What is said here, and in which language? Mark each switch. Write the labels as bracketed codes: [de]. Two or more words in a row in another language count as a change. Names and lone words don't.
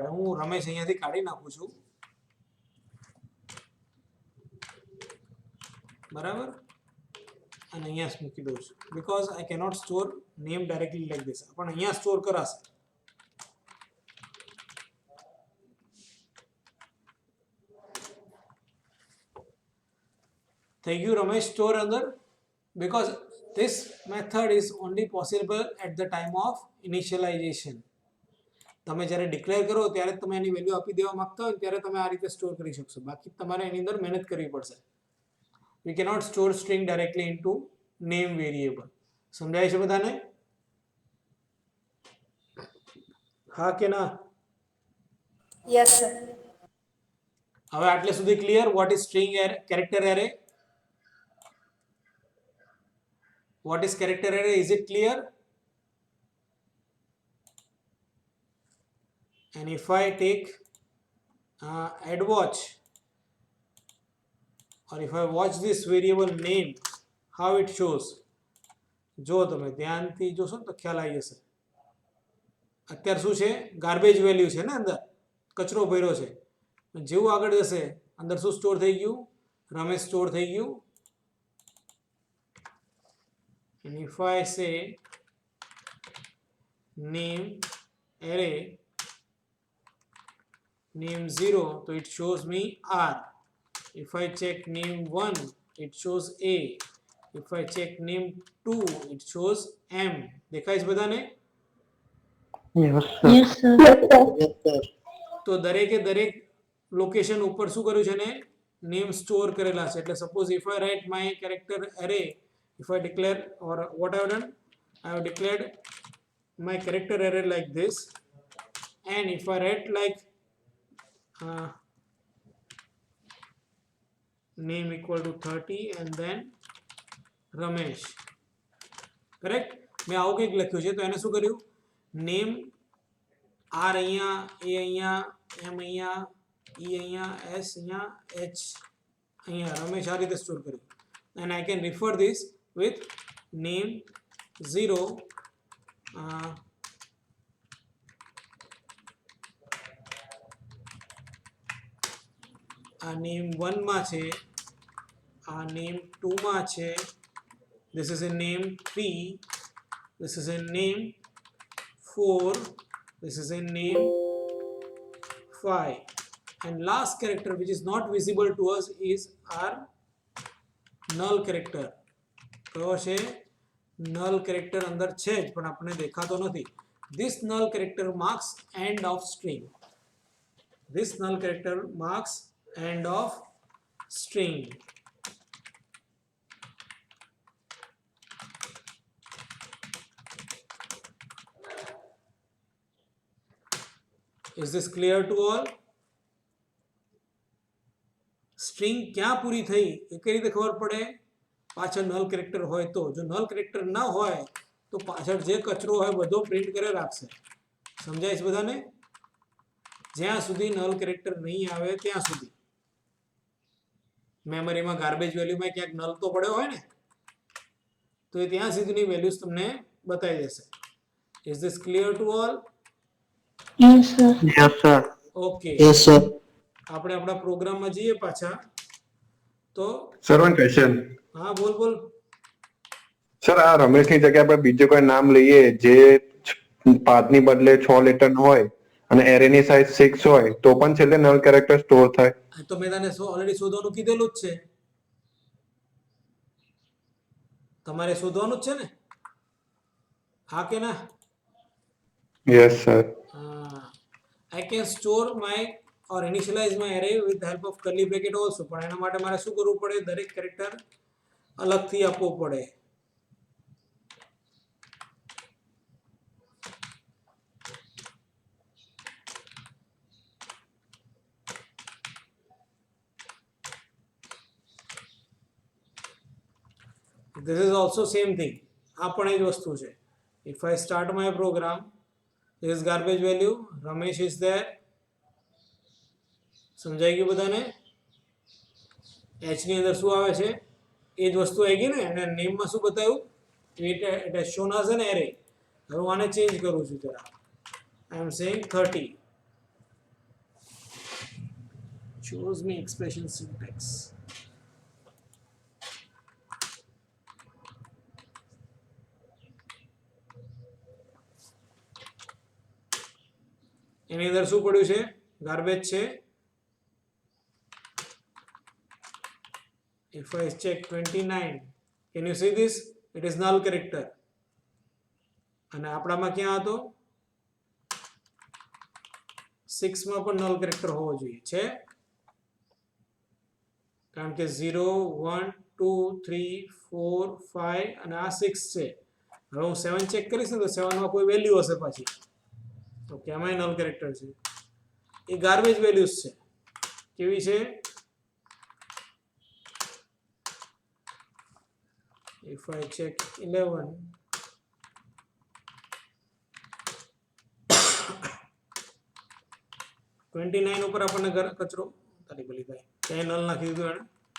[gu] હું રમેશ અહીંયાથી કાઢી નાખું છું, બરાબર, અને અહીંયા મૂકી દઉં છું, [en] because I cannot store name directly like this, [gu] પણ અહીંયા સ્ટોર કરાશે. થઈ ગયું રમેશ સ્ટોર અંદર, [en] because this method is only possible at the time of initialization. [gu] તમે જ્યારે ડિક્લેર કરો ત્યારે તમે એની વેલ્યુ આપી દેવા માંગતા હોય ત્યારે તમે આ રીતે સ્ટોર કરી શકશો, બાકી તમારે એની અંદર મહેનત કરવી પડશે. [en] We cannot store string directly into name variable. [gu] સમજાય છે બધાને? હા કે ના? [en] Yes, sir. [gu] હવે આટલે સુધી [en] clear? what is string character array? What is character array? Is it clear? And if I take add watch, or if I watch this variable name, how it shows? [gu] જો તમે ધ્યાનથી જોશો ને તો ખ્યાલ આવી જશે. અત્યારે શું છે? [en] garbage value [gu] છે ને, અંદર કચરો ભર્યો છે. જેવું આગળ જશે અંદર શું સ્ટોર થઈ ગયું? રમેશ સ્ટોર થઈ ગયું. [en] And if I say name array name 0, so it shows me R. If I check name 1, it shows A. If I check name 2, it shows M. [gu] દેખાય છે બધાને? [en] Yes, sir. [gu] તો દરેકે દરેક લોકેશન ઉપર શું કર્યું છે ને? નેમ સ્ટોર કરેલા છે. [en] એટલે સપોઝ if I write my character array, if I declare, or what I have done, I have declared my character array like this, and if I write like name equal to 30 and then Ramesh, correct? [gu] મેં આવું કંઈક લખ્યું છે, તો એને શું કર્યું? નેમ R અહીંયા, A અહીંયા, M અહીંયા, E અહીંયા, S અહીંયા, H અહીંયા, રમેશ આ રીતે સ્ટોર કર્યું. [en] And I can refer this with name 0, [gu] આ નેમ 1 માં છે, આ નેમ 2 માં છે, [en] this is in name 3, this is in name 4, this is in name 5, and last character which is not visible to us is our null character. [gu] કયો છે? [en] null character [gu] અંદર છે જ પણ આપણે દેખાતો નથી. [en] this null character marks end of string. this null character marks end of string. Is this clear to all? [gu] સ્ટ્રિંગ ક્યાં પૂરી થઈ એ કઈ રીતે ખબર પડે? પાછળ [en] null character [gu] હોય તો. જો [en] null character [gu] ના હોય તો પાછળ જે કચરો હોય બધો પ્રિન્ટ કરે રાખશે. સમજાય છે બધાને? જ્યાં સુધી [en] null character [gu] નહીં આવે ત્યાં સુધી. મેમરીમાં ગાર્બેજ વેલ્યુમાં ક્યાંક નલ તો પડ્યો હોય ને, તો એ ત્યાં સુધીની વેલ્યુઝ તમને બતાવી દેશે. [en] Is this clear to all? Yes, sir. Yes, sir. Okay. Yes, sir. [gu] આપણે આપણા પ્રોગ્રામમાં જઈએ પાછા. તો [en] Sir one question. [gu] હા બોલ બોલ. સર આ રમેશની જગ્યાએ આપણે બીજું કોઈ નામ લઈએ જે 5 ની બદલે 6 લેટર હોય અને એરેની સાઇઝ 6 હોય તો પણ છેલ્લે [en] null character [gu] સ્ટોર થાય? તો મેં તને ઓલરેડી શોધવાનું કીધેલું જ છે. તમારે શોધવાનું જ છે ને, હા કે ના? [en] Yes sir. I can store my or initialize my array with the help of curly bracket also. [gu] પણ એના માટે મારે શું કરવું પડે? દરેક કેરેક્ટર અલગથી આપવો પડે. [en] This is also same thing. [gu] આ પણ એ જ વસ્તુ છે. If I start my program, this is garbage value, Ramesh is there. સમજાઈ ગયું બધાને? h ની અંદર શું આવે છે? એ જ વસ્તુ આવી ગઈ ને, અને નેમમાં શું બતાવ્યું? [en] It has shown as an array. [gu] હવે હું આને ચેન્જ કરું છું જરા. [en] I am saying 30. Choose me expression syntax. [gu] એની અંદર શું પડ્યું છે? ગાર્બેજ છે. [en] If I check 29, can you see this? It is null character. [gu] અને આપણામાં ક્યાં હતો? 6 માં પણ [en] null character [gu] હોવો જોઈએ છે, કારણ કે 0 1 2 3 4 5 અને આ 6 છે. હવે હું 7 ચેક કરીશ ને તો 7 માં કોઈ વેલ્યુ હશે પાછી, તો કેમાં [en] null character [gu] છે. એ [en] garbage values [gu] છે. કેવી છે? [en] If I check [gu] 11, $29 ઉપર આપણને કચરો તારી ભલી થાય ત્યાં નલ નાખી દીધું એને.